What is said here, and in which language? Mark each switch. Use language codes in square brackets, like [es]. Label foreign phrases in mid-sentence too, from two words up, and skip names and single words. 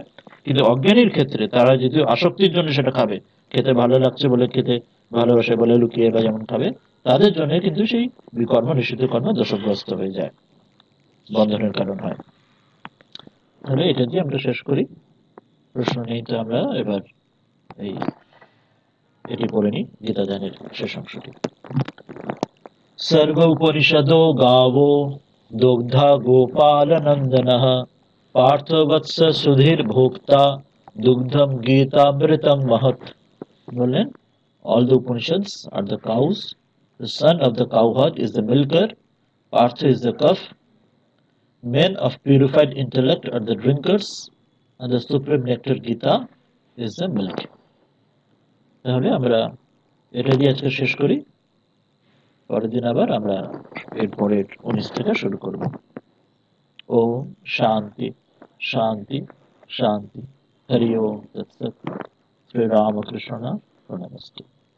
[bn] কিন্তু অজ্ঞানীর ক্ষেত্রে তারা যদি আসক্তির জন্য সেটা খাবে, খেতে ভালো লাগছে বলে, খেতে ভালোবাসে বলে লুকিয়ে বা যেমন খাবে, তাদের জন্য কিন্তু সেই বিকর্ম নিষিদ্ধ কর্ম দোষগ্রস্ত হয়ে যায়, বন্ধনের কারণ হয়। তাহলে এটা দিয়ে আমরা শেষ করি। প্রশ্ন নেই তো আমরা এবার এই এটি পড়ে নিই, গীতাদানের শেষ অংশটি। [sa] सर्व उपनिषदो गावो दुग्धा गोपाल नंदनः पार्थवत्स सुधीर भोक्ता दुग्धम गीतामृतम महत्। [bn] बोलें, [en] all the Upanishads are the cows, the son of the cowherd is the milker, Partha is the calf, men of purified intellect are the drinkers, and the supreme nectar Gita is the milk. [bn] তাহলে আমরা এটা দিয়ে আজকে শেষ করি। পরের দিন আবার আমরা এরপরের 19 থেকে শুরু করব। [sa] ওম শান্তি শান্তি শান্তি। হরি ওম তৎসৎ। শ্রী রামকৃষ্ণ প্রণামস্তে।